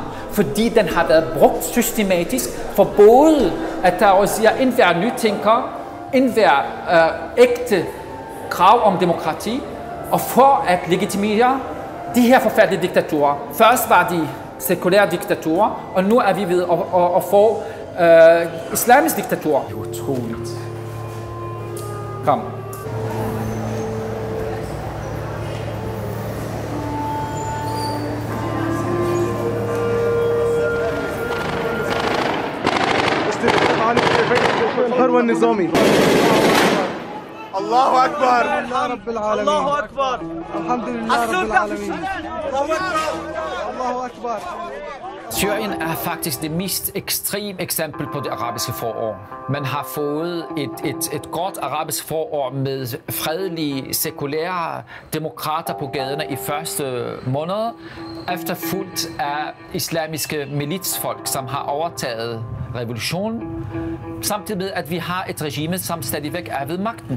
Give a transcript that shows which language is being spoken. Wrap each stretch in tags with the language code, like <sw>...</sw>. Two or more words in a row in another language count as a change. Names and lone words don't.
<da>Fordi den har været brugt systematisk for både at terrorisere enhver nytænker, enhver ægte krav om demokrati, og for at legitimere de her forfærdelige diktaturer. Først var de sekulære diktaturer, og nu er vi ved at få islamisk diktatur. Det er utroligt. Kom.</da> <ar>الثروة النظامي الله أكبر الله أكبر الحمد لله رب العالمين الله أكبر.</ar> <da>Syrien er faktisk det mest ekstreme eksempel på det arabiske forår. Man har fået et godt arabisk forår med fredelige, sekulære demokrater på gaderne i første måned, efterfulgt af islamiske militsfolk, som har overtaget revolutionen, samtidig med, at vi har et regime, som stadigvæk er ved magten.</da>